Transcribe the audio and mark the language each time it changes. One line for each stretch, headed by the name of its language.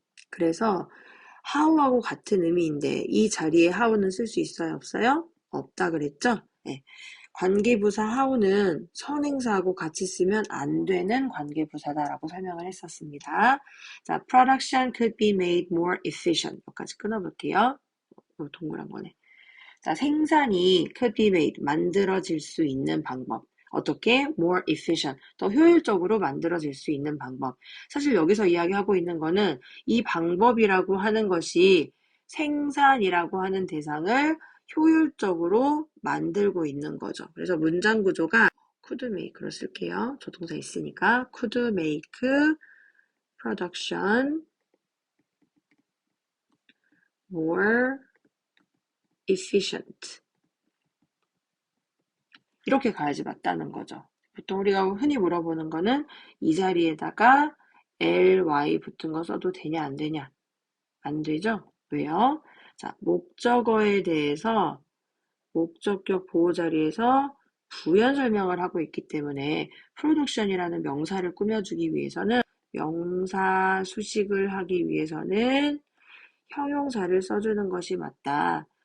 Korean: 그래서 how하고 같은 의미인데 이 자리에 how는 쓸 수 있어요? 없어요? 없다 그랬죠? 네. 관계부사 how는 선행사하고 같이 쓰면 안 되는 관계부사다라고 설명을 했었습니다.
English: 자, production could be made more efficient.
Korean: 여기까지 끊어볼게요. 동그란 거네. 자, 생산이 could be made, 만들어질 수 있는 방법. 어떻게? more efficient, 더 효율적으로 만들어질 수 있는 방법. 사실 여기서 이야기하고 있는 거는 이 방법이라고 하는 것이 생산이라고 하는 대상을 효율적으로 만들고 있는 거죠. 그래서 문장 구조가 could make로 쓸게요. 조동사 있으니까
English: could make production more efficient.
Korean: 이렇게 가야지 맞다는 거죠. 보통 우리가 흔히 물어보는 거는 이 자리에다가 ly 붙은 거 써도 되냐 안 되냐? 안 되죠? 왜요? 자, 목적어에 대해서 목적격 보호 자리에서 부연 설명을 하고 있기 때문에 production이라는 명사를 꾸며주기 위해서는 명사 수식을 하기 위해서는 형용사를 써주는 것이 맞다.